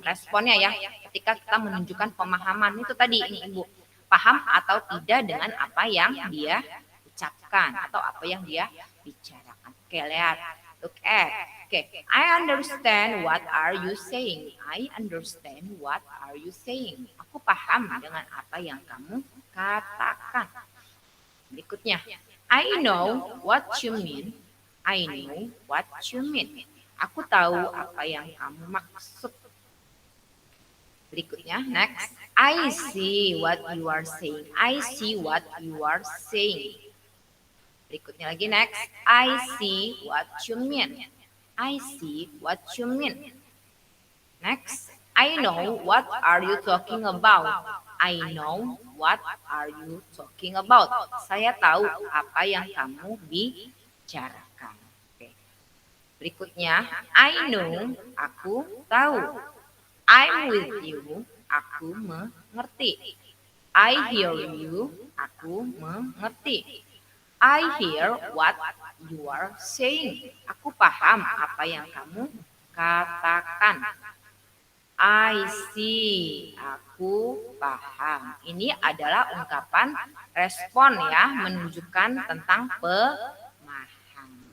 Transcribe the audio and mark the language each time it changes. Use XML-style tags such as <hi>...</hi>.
<id>Responnya ya, ketika kita menunjukkan pemahaman itu tadi ini Ibu, paham atau tidak dengan apa yang dia ucapkan atau apa yang dia bicarakan. Oke, lihat.</id> <en>Look at. Oke, I understand what are you saying. I understand what are you saying.</en> <id>Aku paham dengan apa yang kamu katakan.</id> <en>Berikutnya, I know what you mean. I know what you mean.</en> <id>Aku tahu apa yang kamu maksud. Berikutnya, next.</id> <en>I see what you are saying. I see what you are saying.</en> <id>Berikutnya lagi,</id> <en>next. I see what you mean. I see what you mean. Next. I know what are you talking about. I know what are you talking about.</en> <id>Saya tahu apa yang kamu bicarakan. Oke. Berikutnya,</id> <en>I know,</en> <id>aku tahu.</id> <en>I'm with you,</en> <id>aku mengerti.</id> <en>I hear you,</en> <id>aku mengerti.</id> <en>I hear what you are saying.</en> <id>Aku paham apa yang kamu katakan.</id> <en>I see,</en> <id>aku paham. Ini adalah ungkapan respon ya, menunjukkan tentang pemahaman.</id>